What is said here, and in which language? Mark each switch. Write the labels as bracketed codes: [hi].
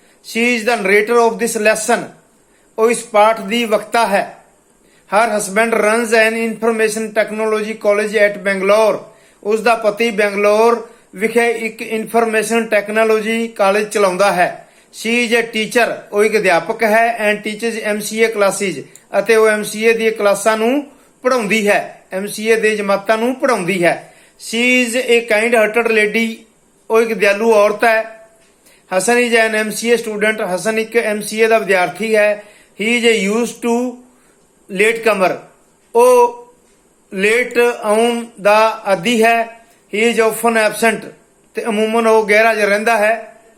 [en] She is the narrator of this lesson. [pa] ਉਹ ਇਸ ਪਾਠ ਦੀ ਵਕਤਾ ਹੈ. [en] Her husband runs an information technology college at Bangalore. [pa] ਉਸ ਦਾ ਪਤੀ ਬੈਂਗਲੌਰ ਵਿਖੇ ਇੱਕ ਇਨਫੋਰਮੇਸ਼ਨ ਟੈਕਨੋਲੋਜੀ ਕਾਲਜ ਚਲਾਉਂਦਾ ਹੈ. [en] She is a teacher. [pa] ਉਹ ਇੱਕ ਅਧਿਆਪਕ ਹੈ [en] and teaches MCA classes. [pa] ਅਤੇ ਉਹ MCA ਦੀਆਂ ਕਲਾਸਾਂ ਨੂੰ ਪੜ੍ਹਾਉਂਦੀ ਹੈ. MCA ਦੇ ਜਮਾਤਾਂ ਨੂੰ ਪੜ੍ਹਾਉਂਦੀ ਹੈ. [en] She is a kind hearted lady. [pa] ਉਹ ਇੱਕ ਦਿਆਲੂ ਔਰਤ ਹੈ. [en] Hasan is an MCA student. [pa] Hasan ਇੱਕ MCA ਦਾ ਵਿਦਿਆਰਥੀ ਹੈ. [en] He is used to late comer. [pa] ਉਹ ਲੇਟ ਆਉਣ ਦਾ ਆਦੀ ਹੈ. [en] He is often absent. [pa] ਤੇ ਅਮੂਮਨ ਉਹ ਗੈਰ ਹਾਜ਼ਰ ਰਹਿੰਦਾ ਹੈ.